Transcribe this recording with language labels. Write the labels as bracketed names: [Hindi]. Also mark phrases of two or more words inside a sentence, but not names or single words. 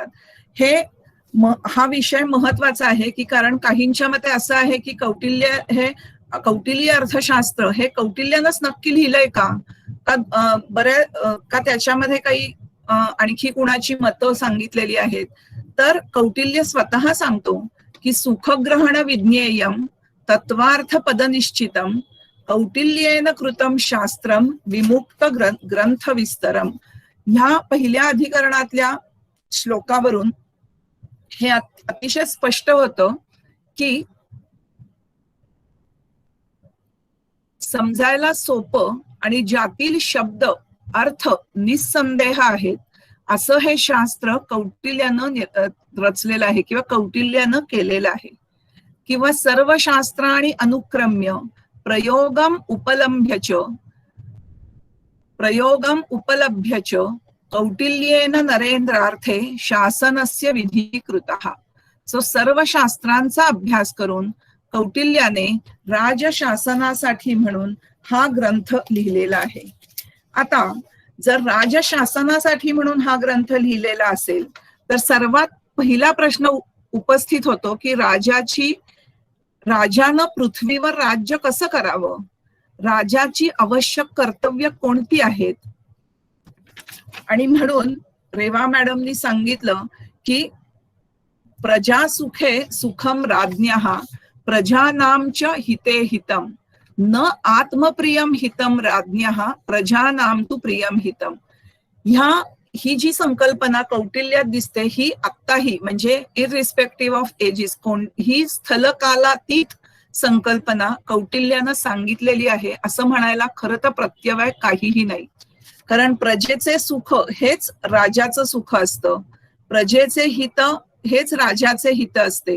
[Marathi] हा विषय महत्वाचा आहे की कारण काहींच्या मते असं आहे की कौटिल्य अर्थशास्त्र हे कौटिल्यानंच नक्की लिहिलंय का त्याच्यामध्ये काही आणखी कुणाची मतं सांगितलेली आहेत. तर कौटिल्य स्वतः सांगतो की [Sanskrit] सुखग्रहण विज्ञेयम तत्वार्थ पदनिश्चितम कौटिल्येन कृतम शास्त्रम विमुक्त ग्रंथ विस्तरम. [Marathi] ह्या पहिल्या अधिकरणातल्या श्लोकावरून हे अतिशय स्पष्ट होतं की समजायला सोपं आणि ज्यातील शब्द अर्थ निस्संदेह आहेत असं हे शास्त्र कौटिल्यानं रचलेलं आहे किंवा कौटिल्यानं केलेलं आहे. [Sanskrit] किंवा सर्व शास्त्राणि अनुक्रम्य प्रयोगम उपलभ्य च कौटिल्येन नरेंद्रार्थे शासनस्य विधिकृतः. [Marathi] सो सर्व शास्त्रांचा अभ्यास करून कौटिल्याने राजशासनासाठी म्हणून हा ग्रंथ लिहिलेला आहे. आता जर राजशासनासाठी म्हणून हा ग्रंथ लिहिलेला असेल तर सर्वात पहिला प्रश्न उपस्थित होतो की राजानं पृथ्वीवर राज्य कसं करावं, राजाची आवश्यक कर्तव्य कोणती आहेत. आणि म्हणून रेवा मॅडमनी सांगितलं की [Sanskrit] प्रजा सुखे सुखम राज्ञः प्रजानां च हिते हितम न आत्मप्रियम हितम राज्ञः प्रजानां तु प्रियम हितम. [Marathi] ही जी संकल्पना कौटिल्यात दिसते ही आत्ताही म्हणजे [English] irrespective of ages [Marathi] ही स्थलकालातीत संकल्पना कौटिल्यानं सांगितलेली आहे असं म्हणायला खरं तर प्रत्यवाय काहीही नाही. कारण प्रजेचे सुख हेच राजाचं सुख असतं, प्रजेचे हित हेच राजाचे हित असते.